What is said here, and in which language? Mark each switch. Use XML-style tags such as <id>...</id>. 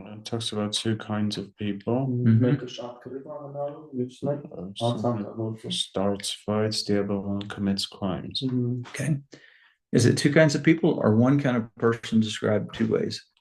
<en>Talks about two kinds of people.</en> <hy>Մեկը շատ կռիվ է հնարում, մյուսն է հանցանք է գործում։</hy> <en>Starts fights, the other one commits crimes. Okay. Is it two kinds of people or one kind of person described two ways?</en>